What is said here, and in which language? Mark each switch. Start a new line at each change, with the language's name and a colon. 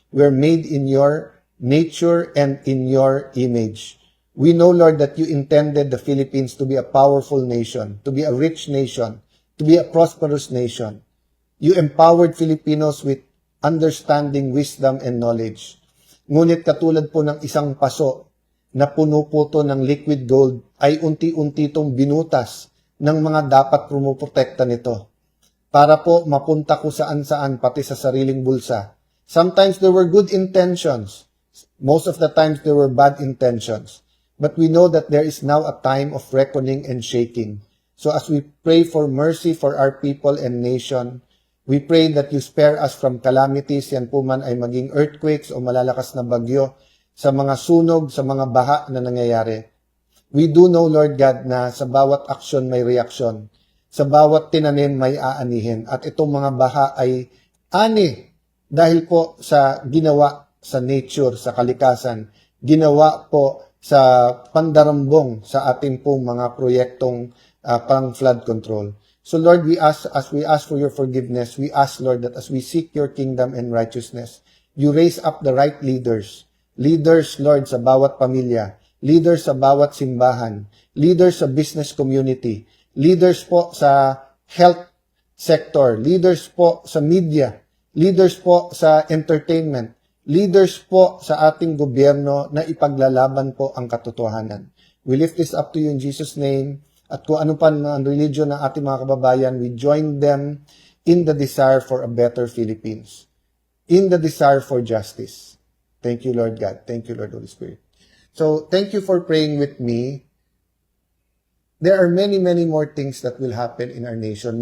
English: We're made in your nature and in your image. We know, Lord, that you intended the Philippines to be a powerful nation, to be a rich nation, to be a prosperous nation. You empowered Filipinos with understanding, wisdom, and knowledge.
Filipino: Ngunit katulad po ng isang paso na puno po to ng liquid gold, ay unti-unti itong binutas ng mga dapat pumuprotekta nito. Para po mapunta ko saan-saan, pati sa sariling bulsa.
English: Sometimes there were good intentions. Most of the times there were bad intentions. But we know that there is now a time of reckoning and shaking. So as we pray for mercy for our people and nation, we pray that you spare us from calamities,
Filipino: yan po man ay maging earthquakes o malalakas na bagyo, sa mga sunog, sa mga baha na nangyayari.
English: We do know, Lord God,
Filipino: na sa bawat aksyon may reaksyon. Sa bawat tinanim may aanihin. At itong mga baha ay ani dahil po sa ginawa sa nature, sa kalikasan, ginawa po sa pandarambong sa ating pong mga proyektong pang flood control.
English: So Lord, as we ask for your forgiveness, we ask, Lord, that as we seek your kingdom and righteousness, you raise up the right leaders.
Filipino: Leaders, Lord, sa bawat pamilya. Leaders sa bawat simbahan. Leaders sa business community. Leaders po sa health sector. Leaders po sa media. Leaders po sa entertainment. Leaders po sa ating gobyerno na ipaglalaban po ang katotohanan.
English: We lift this up to you in Jesus' name.
Filipino: At kung ano pa ang religion ng ating mga kababayan,
English: we join them in the desire for a better Philippines. In the desire for justice. Thank you, Lord God. Thank you, Lord Holy Spirit. So, thank you for praying with me. There are many, many more things that will happen in our nation.